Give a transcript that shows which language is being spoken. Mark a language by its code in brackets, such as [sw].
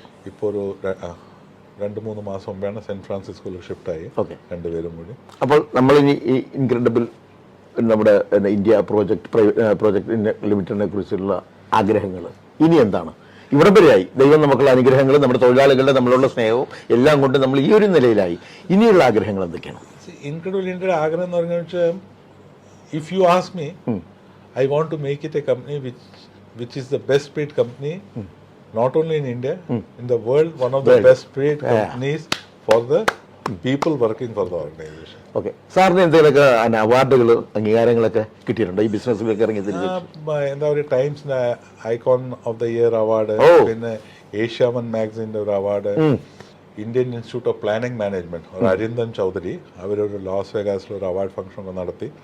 [ml] ഇപ്പോൾ ഒരു 2-3 മാസം മുമ്പാണ് സെന്റ് ഫ്രാൻസിസ്കോയിൽ ഷിഫ്റ്റായി രണ്ടുപേരും കൂടി. അപ്പോൾ നമ്മളിനി ഈ ഇൻക്രെഡിബിൾ നമ്മുടെ ഇന്ത്യ പ്രോജക്ട് ലിമിറ്റഡിനെ കുറിച്ചുള്ള ആഗ്രഹങ്ങൾ ഇനി എന്താണ്? ഇവിടെ വരെയായി, ദൈവം നമുക്കുള്ള അനുഗ്രഹങ്ങൾ, നമ്മുടെ തൊഴിലാളികളുടെ നമ്മളുള്ള സ്നേഹവും എല്ലാം കൊണ്ട് നമ്മൾ ഈ ഒരു നിലയിലായി. ഇനിയുള്ള ആഗ്രഹങ്ങൾ എന്തൊക്കെയാണ്? ഇൻക്രെഡിബിൾ ഇന്ത്യയുടെ ആഗ്രഹം എന്ന് പറഞ്ഞു വെച്ചാൽ, [en] If you ask me, I want to make it a company which is the best paid company not only in India, in the world, one of the best paid companies for the people working for the organization. [ml] Okay, സാറിന് എന്തെങ്കിലുമൊക്കെ അവാർഡുകൾ അംഗീകാരങ്ങളൊക്കെ കിട്ടിയിട്ടുണ്ടോ ഈ ബിസിനസ്സിലേക്ക് ഇറങ്ങി തിരിച്ച്? എന്താ പറയുക, ടൈംസിന്റെ icon of the year award, പിന്നെ ഏഷ്യാമൻ മാഗസിന്റെ ഒരു award, Indian institute of planning management ഒരു അരിന്ദൻ ചൗധരി അവരൊരു ലാസ് വേഗാസിൽ ഒരു അവാർഡ് ഫംഗ്ഷൻ ഒക്കെ നടത്തി.